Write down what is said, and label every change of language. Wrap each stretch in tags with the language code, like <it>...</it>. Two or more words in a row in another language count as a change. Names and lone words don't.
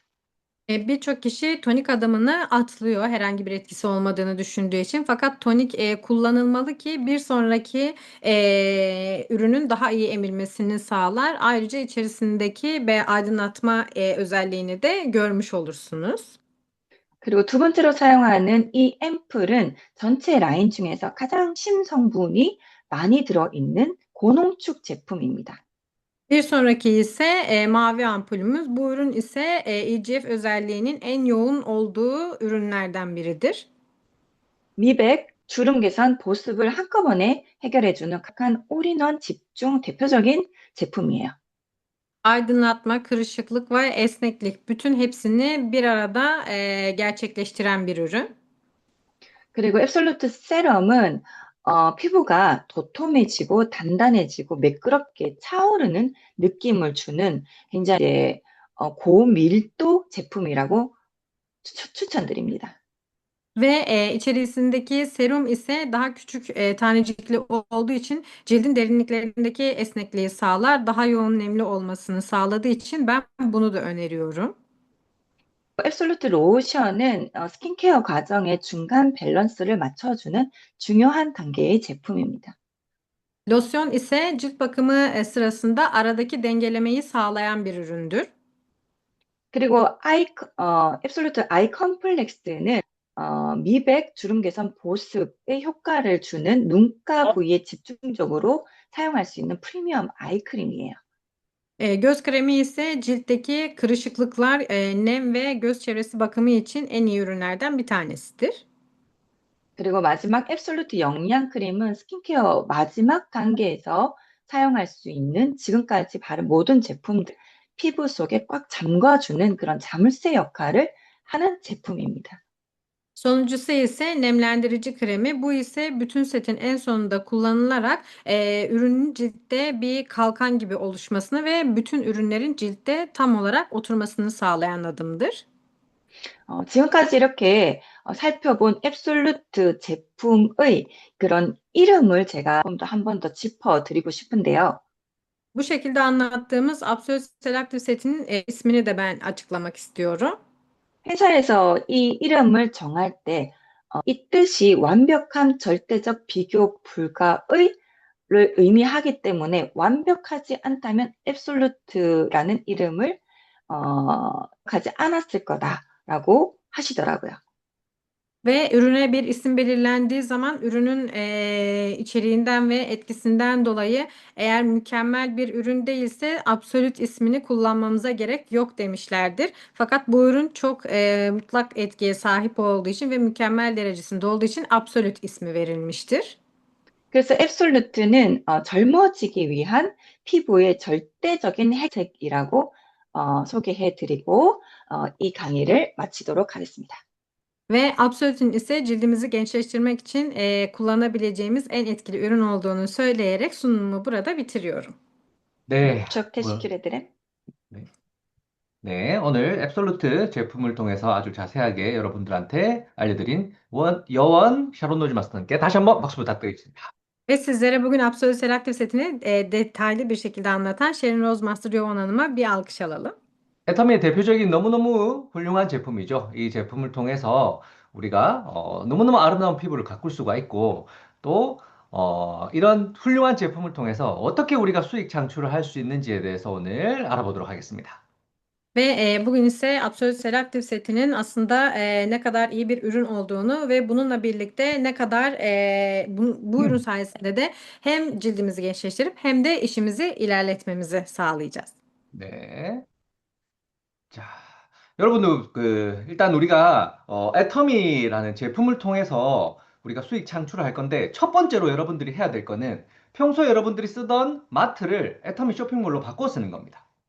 <tr>Birçok kişi tonik adımını atlıyor herhangi bir etkisi olmadığını düşündüğü için. Fakat tonik kullanılmalı ki bir sonraki ürünün daha iyi emilmesini sağlar. Ayrıca içerisindeki aydınlatma özelliğini de görmüş olursunuz.</tr> <ko>그리고 두 번째로 사용하는 이 앰플은 전체 라인 중에서 가장 심성분이 많이 들어있는 고농축 제품입니다.</ko> <tr>Bir sonraki ise mavi ampulümüz. Bu ürün ise EGF özelliğinin en yoğun olduğu ürünlerden biridir.</tr> <ko>미백, 주름 개선, 보습을 한꺼번에 해결해주는 각한 올인원 집중 대표적인 제품이에요.</ko> <tr>Aydınlatma, kırışıklık ve esneklik bütün hepsini bir arada gerçekleştiren bir ürün.</tr> <ko>그리고 앱솔루트 세럼은 피부가 도톰해지고 단단해지고 매끄럽게 차오르는 느낌을 주는 굉장히 고밀도 제품이라고 추천드립니다.</ko> <tr>Ve içerisindeki serum ise daha küçük tanecikli olduğu için cildin derinliklerindeki esnekliği sağlar. Daha yoğun nemli olmasını sağladığı için ben bunu da öneriyorum.</tr> <ko>앱솔루트 로션은 스킨케어 과정의 중간 밸런스를 맞춰주는 중요한 단계의 제품입니다.</ko> <tr>Losyon ise cilt bakımı sırasında aradaki dengelemeyi sağlayan bir üründür.</tr> <ko>그리고 앱솔루트 아이 컴플렉스는 미백, 주름 개선, 보습에 효과를 주는 눈가 부위에 집중적으로 사용할 수 있는 프리미엄 아이크림이에요.</ko> <tr>Göz kremi ise ciltteki kırışıklıklar, nem ve göz çevresi bakımı için en iyi ürünlerden bir tanesidir.</tr> <ko>그리고 마지막 앱솔루트 영양 크림은 스킨케어 마지막 단계에서 사용할 수 있는 지금까지 바른 모든 제품들 피부 속에 꽉 잠궈주는 그런 자물쇠 역할을 하는 제품입니다.</ko> <tr>Sonuncusu ise nemlendirici kremi. Bu ise bütün setin en sonunda kullanılarak ürünün ciltte bir kalkan gibi oluşmasını ve bütün ürünlerin ciltte tam olarak oturmasını sağlayan adımdır.</tr> <ko>지금까지 이렇게 살펴본 앱솔루트 제품의 그런 이름을 제가 좀 더 한 번 더 짚어드리고 싶은데요.</ko> <tr>Bu şekilde anlattığımız Absolute Selective setinin ismini de ben açıklamak istiyorum.</tr> <ko>회사에서 이 이름을 정할 때, 이 뜻이 완벽한 절대적 비교 불가의를 의미하기 때문에 완벽하지 않다면 앱솔루트라는 이름을 가지 않았을 거다라고 하시더라고요.</ko> <tr>Ve ürüne bir isim belirlendiği zaman ürünün içeriğinden ve etkisinden dolayı eğer mükemmel bir ürün değilse Absolute ismini kullanmamıza gerek yok demişlerdir. Fakat bu ürün çok mutlak etkiye sahip olduğu için ve mükemmel derecesinde olduğu için Absolute ismi verilmiştir.</tr> <ko>그래서 앱솔루트는 젊어지기 위한 피부의 절대적인 혜택이라고 소개해드리고 이 강의를 마치도록 하겠습니다.</ko> <tr>Ve Absolut'ün ise cildimizi gençleştirmek için kullanabileceğimiz en etkili ürün olduğunu söyleyerek sunumumu burada bitiriyorum.</tr> <ko>네, 부탁해 뭐, 시키레드렘. 네. 네, 오늘 앱솔루트 제품을 통해서 아주 자세하게 여러분들한테 알려드린 여원 샤론 노즈 마스터님께 다시 한번 박수 부탁드리겠습니다.</ko> <tr>Ve sizlere bugün Absolut Selective setini detaylı bir şekilde anlatan Sherin Rose Master Yoğun Hanım'a bir alkış alalım.</tr> <ko>애터미의 대표적인 너무너무 훌륭한 제품이죠. 이 제품을 통해서 우리가 너무너무 아름다운 피부를 가꿀 수가 있고 또 이런 훌륭한 제품을 통해서 어떻게 우리가 수익 창출을 할 수 있는지에 대해서 오늘 알아보도록 하겠습니다.</ko> <tr>Ve bugün ise Absolut Selective setinin aslında ne kadar iyi bir ürün olduğunu ve bununla birlikte ne kadar bu ürün sayesinde de hem cildimizi gençleştirip hem de işimizi ilerletmemizi sağlayacağız.</tr> <ko>네. 자, 여러분들, 일단 우리가, 애터미라는 제품을 통해서 우리가 수익 창출을 할 건데, 첫 번째로 여러분들이 해야 될 거는 평소에 여러분들이 쓰던 마트를 애터미 쇼핑몰로 바꿔 쓰는 겁니다.</ko>